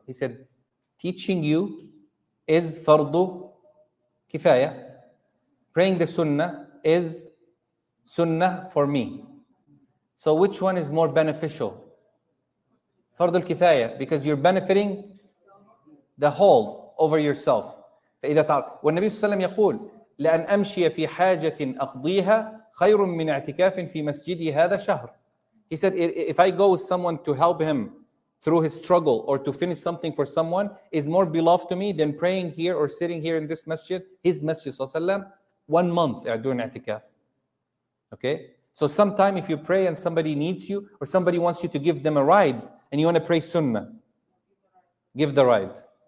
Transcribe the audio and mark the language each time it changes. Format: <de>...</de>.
<en>He said, teaching you is fardu kifaya. Praying the Sunnah is Sunnah for me. So which one is more beneficial? Fardu al-kifaya, because you're benefiting the whole over yourself.</en> <ar>فإذا تعرف والنبي صلى الله عليه وسلم يقول لأن أمشي في حاجة أقضيها خير من اعتكاف في مسجدي هذا شهر.</ar> <en>He said, if I go with someone to help him through his struggle or to finish something for someone, is more beloved to me than praying here or sitting here in this masjid, his masjid sallallahu alaihi wasallam, 1 month doing i'tikaf. Okay? So sometime if you pray and somebody needs you or somebody wants you to give them a ride and you want to pray sunnah, give the ride.</en>